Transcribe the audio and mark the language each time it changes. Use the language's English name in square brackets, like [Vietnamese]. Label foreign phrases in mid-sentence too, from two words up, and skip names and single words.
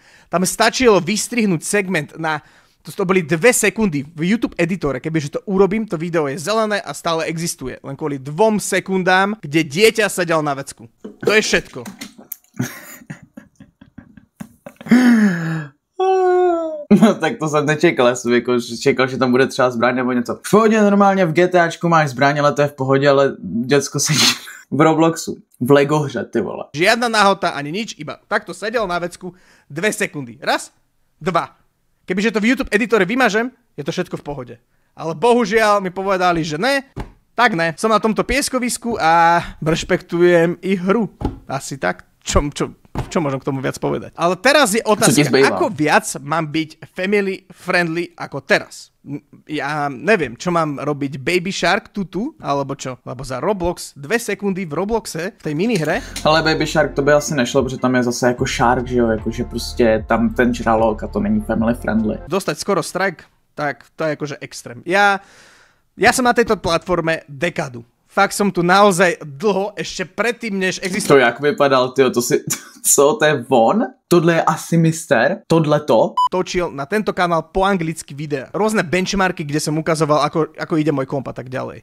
[Slovak] Tam stačilo vystrihnúť segment na... To boli 2 sekundy v YouTube editore, kebyže to urobím, to video je zelené a stále existuje. Len kvôli 2 sekundám, kde dieťa sedel na vecku. To je všetko. [Czech] No, tak to jsem nečekal, já jsem jako čekal, že tam bude třeba zbraň nebo něco. V pohodě normálně v GTAčku máš zbraň, ale to je v pohodě, ale děcko sedí v Robloxu. V Lego hře, ty vole. [Slovak] Žiadna nahota ani nič, iba takto sedel na vecku 2 sekundy. Raz, 2. Kebyže to v YouTube editore vymažem, je to všetko v pohode. Ale bohužiaľ mi povedali, že [Czech] ne, tak ne. [Slovak] Som na tomto pieskovisku a rešpektujem ich hru. Asi tak. Čo môžem k tomu viac povedať? Ale teraz je otázka, ako viac mám byť [English] family friendly [Slovak] ako teraz? Ja neviem, čo mám robiť Baby Shark tutu, alebo čo? Lebo za Roblox 2 sekundy v Robloxe, v tej minihre. [Czech] Ale Baby Shark to by asi nešlo, protože tam je zase jako Shark, že jo, jakože prostě tam ten žralok a to není [English] family friendly. [Slovak] Dostať skoro strike, tak to je akože extrém. Ja som na tejto platforme dekadu. Fakt som tu naozaj dlho, ešte predtým, než existoval. [Czech] To jak vypadal, tyjo, to je von? Tohle je asi mister? Tohleto? [Slovak] Točil na tento kanál po anglicky videa. Rôzne benchmarky, kde som ukazoval, ako ide môj komp a tak ďalej.